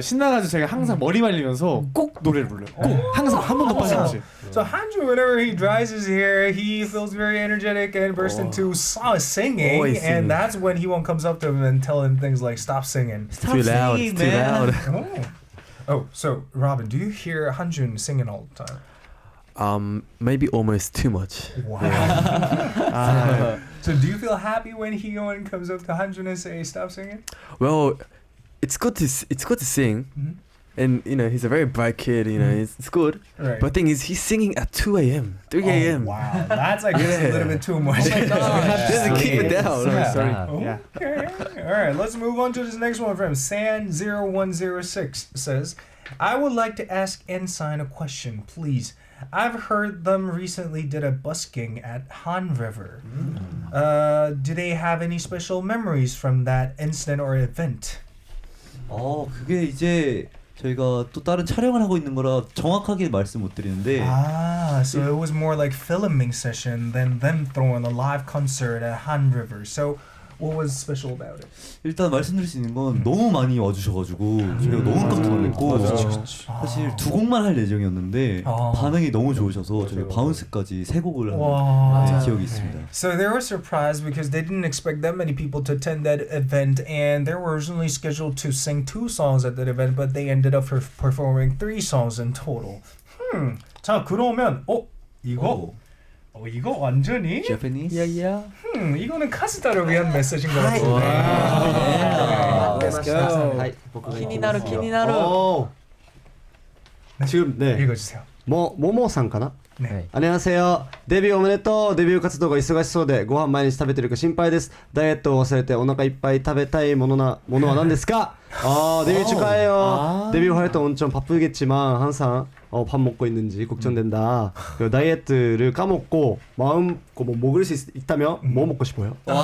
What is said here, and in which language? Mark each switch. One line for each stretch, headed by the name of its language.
Korean: 신나가지고 제가 항상 머리 말리면서 꼭 노래를 불러요. 꼭 항상 한 번도 빠짐없이.
English: So Hanju, whenever he dries his hair, he feels very energetic and bursts into singing, and that's when he comes up to him and tell him things like "Stop singing." Stop too loud. Singing, too loud. Oh, so Robin, do you hear Hanjun singing all the time? Maybe almost too much. Wow. So do you feel happy when he comes up to Hanjun and say "Stop singing"? Well, it's good to sing. Mm-hmm. And he's a very bright kid, it's good. Right. But the thing is, he's singing at 2 a.m., 3 a.m. Oh, wow, that's like just a little bit too much. Oh my God. Just keep it down. Sorry. Okay. All right, let's move on to this next one from San0106 says, I would like to ask n.SSign a question, please. I've heard them recently did a busking at Han River. Do they have any special memories from that incident or event?
Korean: 그게 이제 저희가 또 다른 촬영을 하고 있는 거라 정확하게 말씀 못 드리는데.
English: So it was more like filming session than them throwing a live concert at Han River. So what was special about it?
Korean: 일단 말씀드릴 수 있는 건 너무 많이 와주셔가지고 저희가 너무 깜짝 놀랐고 사실 2곡만 할 예정이었는데 반응이 너무 좋으셔서 저희가 바운스까지 3곡을 한 기억이 있습니다.
English: So they were surprised because they didn't expect that many people to attend that event, and they were originally scheduled to sing 2 songs at that event, but they ended up performing 3 songs in total.
Korean: 자, 그러면 이거 완전히
English: Japanese?
Korean: 이거는 카스타를 위한 메시지인 것 같은데.
English: Let's go.
Japanese: 키니나루.
Korean: 지금 읽어주세요.
Japanese: 모모さんかな?
Korean: 네. 안녕하세요.
Japanese: 데뷔おめでとう。デビュー活動が忙しそうでご飯毎日食べてるか心配です。ダイエットを忘れてお腹いっぱい食べたいものは何ですか?
Korean: 데뷔 축하해요. 데뷔 활동 엄청 바쁘겠지만 항상 밥 먹고 있는지 걱정된다. 다이어트를 까먹고 마음 뭐 먹을 수 있다면 뭐 먹고 싶어요?